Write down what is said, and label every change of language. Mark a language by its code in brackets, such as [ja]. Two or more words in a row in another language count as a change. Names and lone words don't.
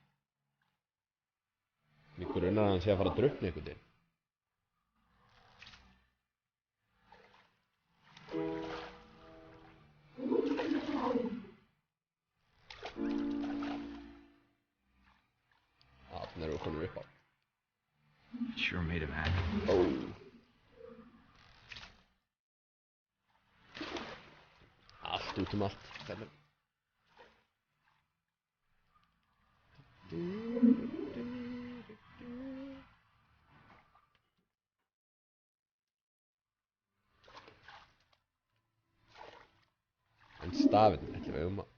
[is] Mig grunar að hann sé að fara að drukkna einhvern veginn. Þarna erum við komin upp á. [en] It sure made him happy. [is] Ó. Allt út allt. Hvernig? En stafinn, ætlum við að...